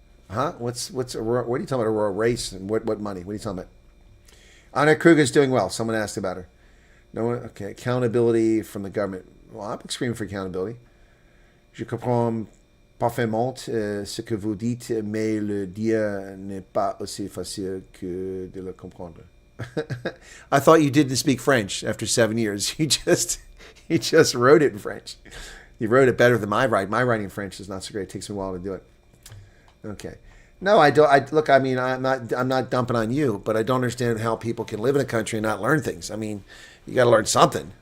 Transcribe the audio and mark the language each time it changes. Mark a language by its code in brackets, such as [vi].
[en] Huh? What are you talking about? A race and what money? What are you talking about? Anna Kruger's doing well. Someone asked about her. No one. Okay. Accountability from the government. Well, I'm screaming for accountability. [fr] Je comprends parfaitement ce que vous dites, mais le dire n'est pas aussi facile que de le comprendre. [en] I thought you didn't speak French after 7 years. You just wrote it in French. You wrote it better than my writing. My writing in French is not so great. It takes me a while to do it. Okay. No, I don't. Look, I mean, I'm not dumping on you, but I don't understand how people can live in a country and not learn things. I mean, you got to learn something.